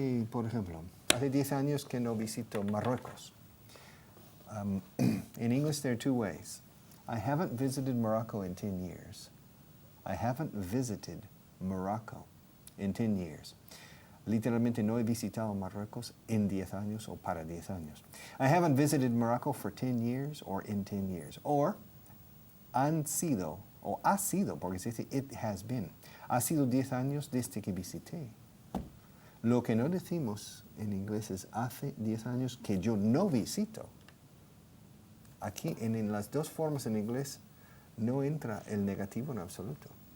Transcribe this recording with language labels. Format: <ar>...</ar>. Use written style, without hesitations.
<es>Por ejemplo, hace 10 años que no visito Marruecos.</es> <en>In English, there are 2 ways. I haven't visited Morocco in 10 years. I haven't visited Morocco in 10 years.</en> <es>Literalmente no he visitado Marruecos en 10 años o para 10 años.</es> <en>I haven't visited Morocco for 10 years or in 10 years.</en> <es>Or han sido, o ha sido, porque se dice</es> <en>it has been.</en> <es>Ha sido 10 años desde que visité. Lo que no decimos en inglés es hace 10 años que yo no visito. Aquí en las dos formas en inglés no entra el negativo en absoluto.</es>